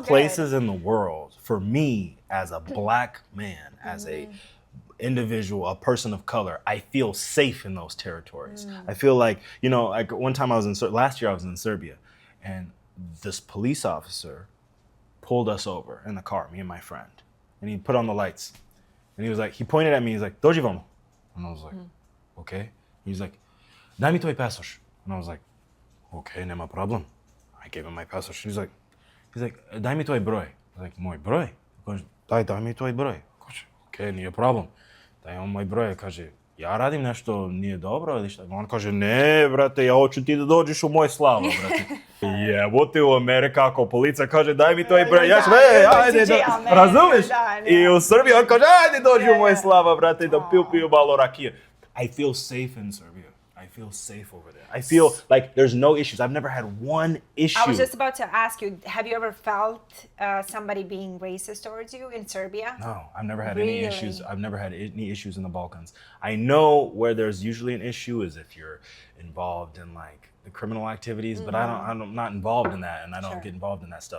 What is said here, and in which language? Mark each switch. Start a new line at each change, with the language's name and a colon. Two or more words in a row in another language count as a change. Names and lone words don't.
English: places in the world, for me, as a black man, as a individual, a person of color, I feel safe in those territories. I feel like, you know, like one time last year I was in Serbia, and this police officer pulled us over in the car, me and my friend, and he put on the lights, and he was like, he pointed at me, he's like,
Serbian: "Dođi vamo."
English: And I was like, okay. He's like,
Serbian: "Daj mi tvoj pasoš."
English: And I was like, okay,
Serbian: nema problem.
English: I gave him my pasoš. He's like,
Serbian: "Daj mi tvoj broj."
English: I was like,
Serbian: "Moj broj?"
English: He goes,
Serbian: daj mi tvoj broj. Okay, nije problem. Da on moj broj kaže, ja radim nešto nije dobro ili šta? On kaže, ne, brate, ja hoću ti da dođeš u moj slavo, brate. Jebote u Amerika, ako policija kaže, daj mi to i broj, ja ću, ajde, razumiješ? I u Srbiji on kaže, ajde dođi u moj slava, brate, da piju malo rakije.
English: I feel safe in Serbia. I feel safe over there. I feel like there's no issues. I've never had one issue. I was just about to ask you, have you ever felt somebody being racist towards you in Serbia? No, I've never had any issues. I've never had any issues in the Balkans. I know where there's usually an issue is if you're involved in like the criminal activities, but I'm not involved in that, and I don't get involved in that stuff.